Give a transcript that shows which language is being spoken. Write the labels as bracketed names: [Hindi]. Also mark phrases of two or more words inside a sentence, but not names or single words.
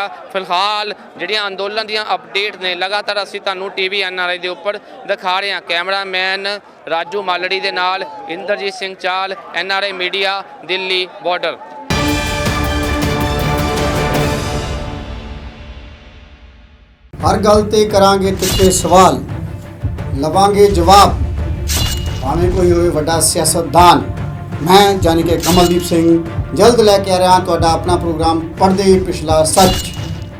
[Punjabi] ਫਿਲਹਾਲ ਜਿਹੜੀਆਂ ਅੰਦੋਲਨ ਦੀਆਂ ਅਪਡੇਟ ਨੇ ਲਗਾਤਾਰ ਅਸੀਂ ਤੁਹਾਨੂੰ TV NRI ਦੇ ਉੱਪਰ ਦਿਖਾ ਰਹੇ ਹਾਂ। ਕੈਮਰਾਮੈਨ ਰਾਜੂ ਮਾਲੜੀ ਦੇ ਨਾਲ ਇੰਦਰਜੀਤ ਸਿੰਘ ਚਾਲ, NRI ਮੀਡੀਆ, ਦਿੱਲੀ ਬਾਰਡਰ। ਹਰ ਗੱਲ ਤੇ ਕਰਾਂਗੇ ਤਿੱਖੇ ਸਵਾਲ, ਲਵਾਂਗੇ ਜਵਾਬ, ਭਾਵੇਂ ਕੋਈ ਹੋਵੇ ਵੱਡਾ ਸਿਆਸਤਦਾਨ। ਮੈਂ ਯਾਨੀ ਕਿ ਕਮਲਦੀਪ ਸਿੰਘ ਜਲਦ ਲੈਕੇ ਆ ਰਹਾ ਤੁਹਾਡਾ ਅਪਣਾ ਪ੍ਰੋਗਰਾਮ ਪੜ੍ਹਦੇ ਪਿਛਲਾ ਸੱਚ।